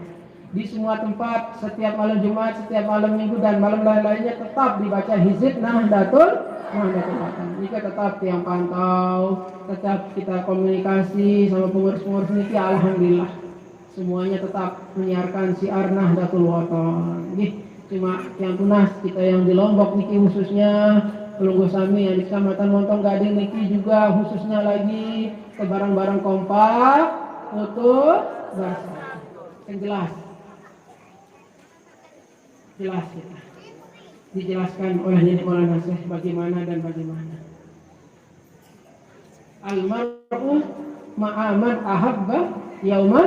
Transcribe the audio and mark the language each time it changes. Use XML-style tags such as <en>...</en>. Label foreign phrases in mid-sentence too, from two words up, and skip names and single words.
<id>Di semua tempat setiap malam Jumat, setiap malam Minggu dan malam lain-lainnya tetap dibaca hizib Nahdlatul Wathon. Jika tetap tiang pantau, tetap kita komunikasi sama pengurus-pengurus ini, alhamdulillah. Semuanya tetap menyiarkan syiar Nahdlatul Wathon. Cuma yang tunas kita yang di Lombok niki khususnya, pelunggu sami yang di Kecamatan Montong Gading niki juga khususnya lagi barang-barang kompak, utuh, bersatu. Yang jelas kita. Dijelaskan oleh Nenek Maulana Syekh bagaimana.</id> <ar>المرء مع من أحب يوما.</ar>